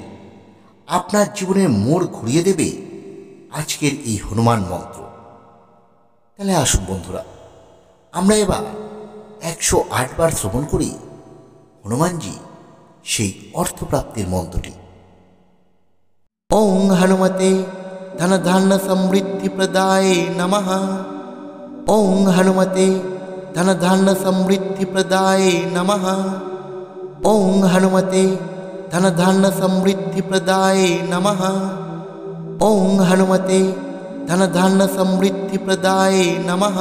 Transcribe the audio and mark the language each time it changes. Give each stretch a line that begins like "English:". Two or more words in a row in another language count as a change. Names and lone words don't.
Bangla: আপনার জীবনের মোড় ঘুরিয়ে দেবে আজকের এই হনুমান মন্ত্র। তাহলে আসুন বন্ধুরা, আমরা এবার 108 বার শ্রবণ করি হনুমানজি সেই অর্থপ্রাপ্তির মন্ত্রটি।
Sanskrit: ওং হনুমতে ধন ধান্য সমৃদ্ধি প্রদায়ে নমঃ। ওং হনুমতে ধন ধান্য সমৃদ্ধি প্রদায়ে নমঃ। ওং হনুমতে ধন ধান্য সমৃদ্ধি প্রদায়ে নমঃ। ওং হনুমতে ধন ধান্য সমৃদ্ধি প্রদায়ে নমঃ।